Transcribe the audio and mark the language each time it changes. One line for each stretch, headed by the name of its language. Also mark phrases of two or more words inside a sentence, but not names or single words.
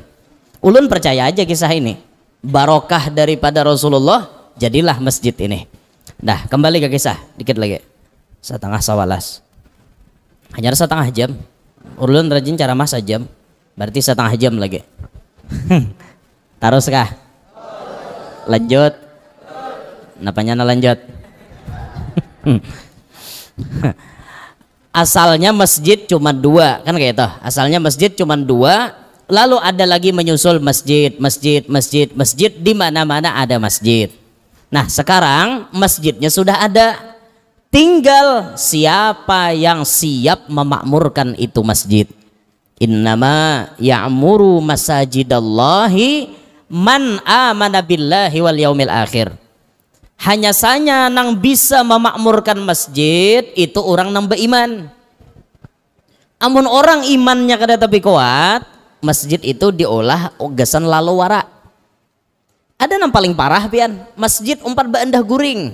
Banjar: Ulun percaya aja kisah ini. Barokah daripada Rasulullah jadilah masjid ini. Dah kembali ke kisah dikit lagi. Setengah sawalas. Hanya setengah jam. Ulun rajin cara mas jam. Berarti setengah jam lagi. Terus kah? Lanjut. Napanya na lanjut? Asalnya masjid cuma dua kan kayak itu. Asalnya masjid cuma dua, lalu ada lagi menyusul masjid, di mana-mana ada masjid. Nah sekarang masjidnya sudah ada, tinggal siapa yang siap memakmurkan itu masjid.
Arabic: إنما يعمر مساجد الله من آمن بالله واليوم الآخر.
Banjar: Hanya saja nang bisa memakmurkan masjid itu orang nang beriman. Amun orang imannya kada tapi kuat, masjid itu diolah ogasan lalu wara. Ada nang paling parah pian, masjid umpat baendah guring.